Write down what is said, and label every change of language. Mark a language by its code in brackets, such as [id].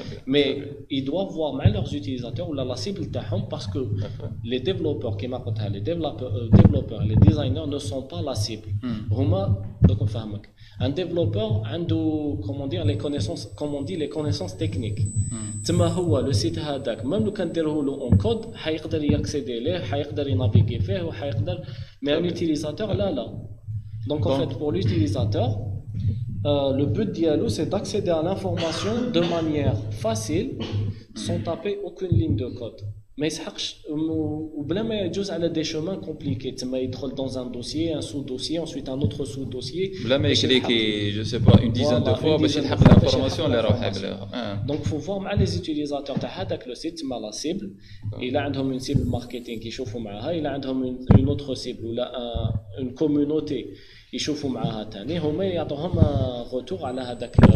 [fr] Mais ils doivent voir mal leurs utilisateurs ou la cible [ar] تاعهم [fr] parce que les développeurs qui m'appellent les développeurs, les designers ne sont pas la cible. Donc un développeur a les connaissances, comme on dit, les connaissances techniques. [ar] تما هو [fr] le site [ar] هذاك [fr] même [ar] لو كان نديروه له [fr] en code [ar] حيقدر ياكسيدي ليه حيقدر ينافيغي فيه وحيقدر [fr] mais un utilisateur là. Donc en fait pour l'utilisateur le but dialogue c'est d'accéder à l'information de manière facile sans taper aucune ligne de code. [ar] ما يسحقش وبلا ما يجوز على des chemins compliqués. تما يدخل [fr] dans un dossier, un sous-dossier, ensuite un autre sous-dossier. [ar] بلا ما يكليكي [fr] je sais pas une dizaine de fois [ar] باش يلحق [fr] l'information [ar] اللي راه حابلها. [fr] Donc faut voir مع les utilisateurs [ar] تاع هذاك [fr] le site مع la cible. Il a عندهم une cible marketing [ar] يشوفوا معها, [fr] il a عندهم une autre cible ولا une communauté [ar] يشوفوا معها ثاني, هما يعطوهم [fr] retour [ar] على هذاك.